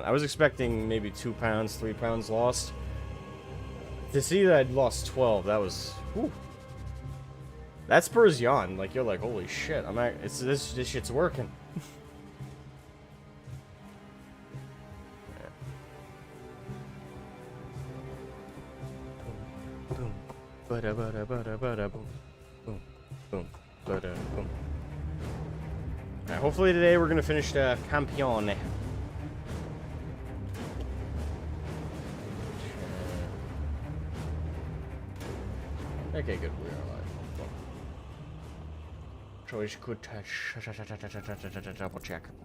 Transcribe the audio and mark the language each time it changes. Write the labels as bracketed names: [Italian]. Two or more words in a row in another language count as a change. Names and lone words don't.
[English] I was expecting maybe 2 pounds, 3 pounds lost. To see that I'd lost 12, that was, whew. That spurs you on. Like, you're like, holy shit, this shit's working. Boom, bada bada bada bada boom, boom, boom, bada boom. Alright, hopefully today we're gonna finish the Campione. Okay, good. We are alive. Choice good touch. Double check.